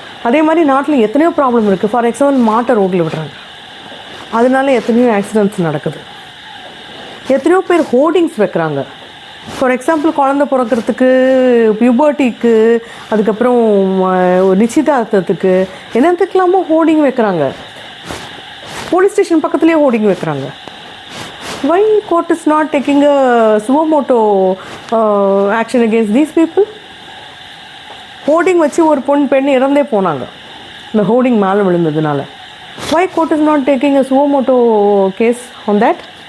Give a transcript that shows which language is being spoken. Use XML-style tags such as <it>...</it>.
<ta>அதே மாதிரி நாட்டில் எத்தனையோ ப்ராப்ளம் இருக்குது. ஃபார் எக்ஸாம்பிள் மாட்டை ரோட்டில் விடுறாங்க, அதனால எத்தனையோ ஆக்சிடென்ட்ஸ் நடக்குது. எத்தனையோ பேர் ஹோர்டிங்ஸ் வைக்கிறாங்க. ஃபார் எக்ஸாம்பிள் குழந்தை பிறக்கிறதுக்கு, பியூபர்ட்டிக்கு, அதுக்கப்புறம் நிச்சயதார்த்தத்துக்கு, என்னத்துக்கெல்லாமோ ஹோர்டிங் வைக்கிறாங்க. போலீஸ் ஸ்டேஷன் பக்கத்துலேயே ஹோர்டிங் வைக்கிறாங்க.</ta> <en>Why court is not taking a suo moto action against these people?</en> <ta>Hoarding வச்சு ஒரு பெண் இறந்தே போனாங்க இந்த ஹோர்டிங் மேலே விழுந்ததுனால.</ta> <en>Why court is not taking a suo moto case on that?</en>